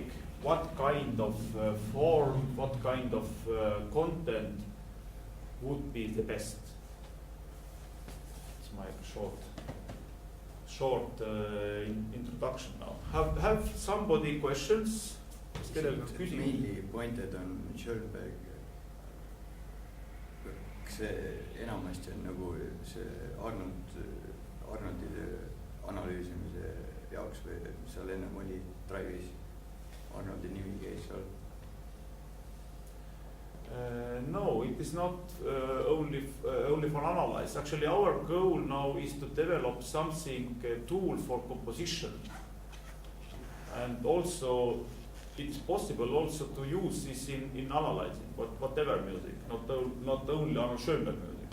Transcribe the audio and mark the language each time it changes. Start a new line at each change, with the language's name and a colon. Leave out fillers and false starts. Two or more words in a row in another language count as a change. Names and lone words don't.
English: What kind of form, what kind of content would be the best? It's my short introduction now. Have somebody questions? Mainly pointed on Schoenberg.
Estonian: Kas see enamasti on nagu see Arnoldide analüüsimise jaoks või seal ennem oli Drive'is Arnoldi nimi käis seal?
English: No, it is not only for analyze. Actually, our goal now is to develop something, a tool for composition, and also it's possible also to use this in analyzing whatever music, not only Arnold Schoenberg music.